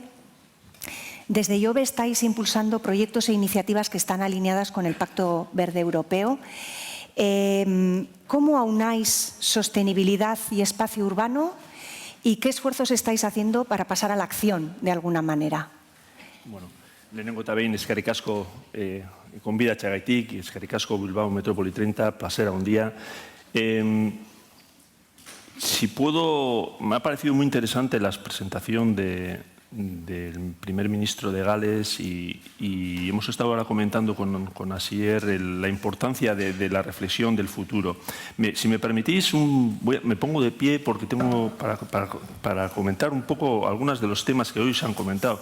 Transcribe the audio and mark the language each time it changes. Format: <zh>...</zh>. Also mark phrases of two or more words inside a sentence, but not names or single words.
<es>Desde IOBE estáis impulsando proyectos e iniciativas que están alineadas con el Pacto Verde Europeo. ¿Cómo aunáis sostenibilidad y espacio urbano? ¿Y qué esfuerzos estáis haciendo para pasar a la acción, de alguna manera?</es> <eu>Bueno, lehenengo eta behin eskerrik asko gonbidatzeagatik, eskerrik asko Bilbao Metrópoli 30, placer handia.</eu> <es>Si puedo, me ha parecido muy interesante la presentación del primer ministro de Gales y hemos estado ahora comentando con Asier la importancia de la reflexión del futuro. Si me permitís, me pongo de pie porque tengo para comentar un poco algunos de los temas que hoy se han comentado.</es>